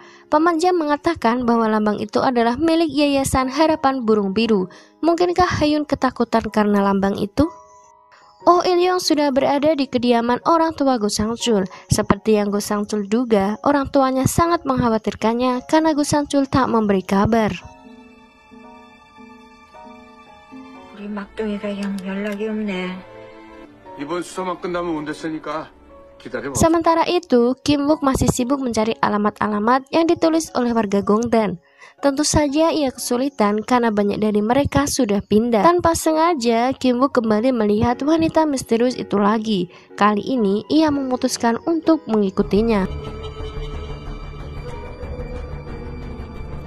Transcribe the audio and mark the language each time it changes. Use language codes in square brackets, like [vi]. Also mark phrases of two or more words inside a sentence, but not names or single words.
[id] Paman Jang mengatakan bahwa lambang itu adalah milik Yayasan Harapan Burung Biru. Mungkinkah Hayun ketakutan karena lambang itu? Oh Il-yong sudah berada di kediaman orang tua Go Sang-chul. Seperti yang Go Sang-chul duga, orang tuanya sangat mengkhawatirkannya karena Go Sang-chul tak memberi kabar. [ko] 우리 막둥이가 영 연락이 없네. 이번 수사만 끝나면 온댔으니까 기다려봐. [id] Sementara itu, Kim Wook masih sibuk mencari alamat-alamat yang ditulis oleh warga Gongdan. Tentu saja ia kesulitan karena banyak dari mereka sudah pindah. Tanpa sengaja, Kim Wook kembali melihat wanita misterius itu lagi. Kali ini, ia memutuskan untuk mengikutinya.